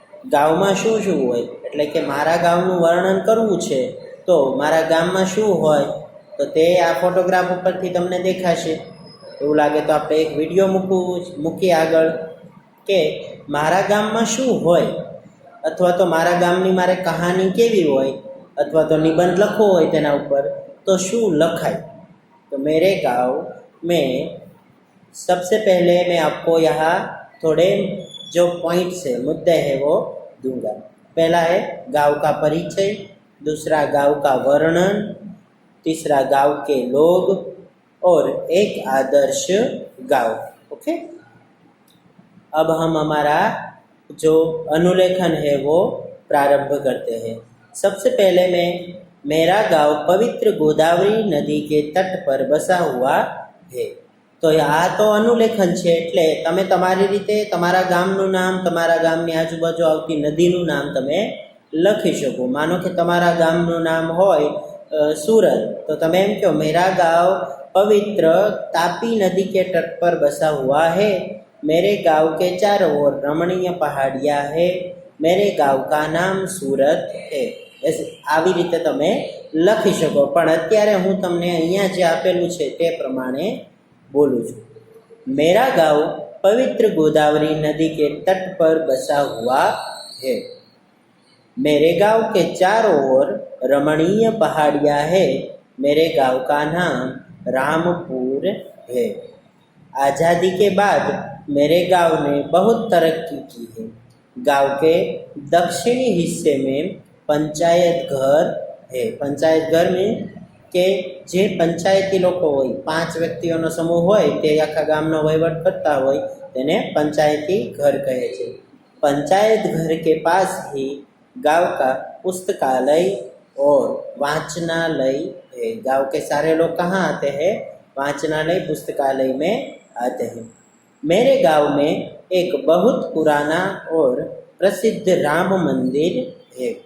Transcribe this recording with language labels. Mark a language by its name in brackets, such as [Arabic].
[Gujarati] ગામમાં શું શું હોય, એટલે કે મારા ગામનું વર્ણન કરવું છે તો મારા ગામમાં શું હોય તો તે આ ફોટોગ્રાફ ઉપરથી તમને દેખાશે. એવું લાગે તો આપણે એક વિડીયો મૂકીએ આગળ કે મારા ગામમાં શું હોય, અથવા તો મારા ગામની મારે કહાની કેવી હોય, અથવા તો નિબંધ લખવો હોય તેના ઉપર, તો શું લખાય? [Hindi] तो मेरे गाँव में सबसे पहले मैं आपको यहाँ थोड़े जो पॉइंट्स है, मुद्दे हैं, वो दूंगा. पहला है गाँव का परिचय, दूसरा गाँव का वर्णन, तीसरा गाँव के लोग और एक आदर्श गाँव. ओके, अब हम हमारा जो अनुलेखन है वो प्रारंभ करते हैं. सबसे पहले मैं मेरा गाँव पवित्र गोदावरी नदी के तट पर बसा हुआ है. [Gujarati] તો આ તો અનુલેખન છે, એટલે તમે તમારી રીતે તમારા ગામનું નામ, તમારા ગામની આજુબાજુ આવતી નદીનું નામ તમે લખી શકો. માનો કે તમારા ગામનું નામ હોય [Hindi] सूरत, तो [Gujarati] તમે એમ કહો [Hindi] मेरा गाँव पवित्र तापी नदी के तट पर बसा हुआ है, मेरे गाँव के चारों ओर रमणीय पहाड़ियाँ है, मेरे गाँव का नाम सूरत है. [Gujarati] આવી રીતે તમે લખી શકો. પણ અત્યારે હું તમને અહીંયા જે આપેલું છે તે પ્રમાણે बोलूँ छूँ. [Hindi] मेरा गाँव पवित्र गोदावरी नदी के तट पर बसा हुआ है, मेरे गाँव के चारों ओर रमणीय पहाड़ियाँ है, मेरे गाँव का नाम रामपुर दूर है। आज़ादी के बाद मेरे गांव ने बहुत तरक्की की है। गांव के दक्षिणी हिस्से में पंचायत घर है। पंचायत घर में [Gujarati] કે જે પંચાયતી લોકો હોય, 5 વ્યક્તિઓનો સમૂહ હોય તે આખા ગામનો વહીવટ કરતા હોય તેને પંચાયતી घर કહે છે। [Hindi] पंचायत घर के पास ही गांव का पुस्तकालय और वाचनालय है। गांव के सारे लोग कहाँ आते हैं? वाचनालय पुस्तकालय में आते हैं। मेरे गांव में एक बहुत पुराना और प्रसिद्ध राम मंदिर है।